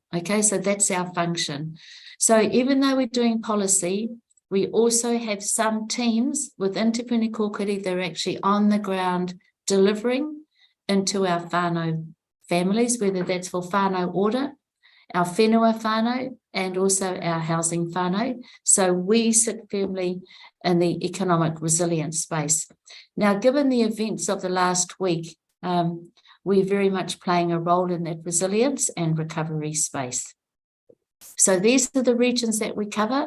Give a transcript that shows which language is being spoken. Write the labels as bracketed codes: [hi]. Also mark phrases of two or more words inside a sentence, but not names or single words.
[en] Okay, so that's our function. So even though we're doing policy, we also have some teams within Te Puni Kōkiri that are actually on the ground delivering into our whānau families, whether that's for whānau order, our [mi] whenua whānau, [en] and also our housing whānau. So we sit firmly in the economic resilience space. Now, given the events of the last week, we're very much playing a role in that resilience and recovery space. So these are the regions that we cover.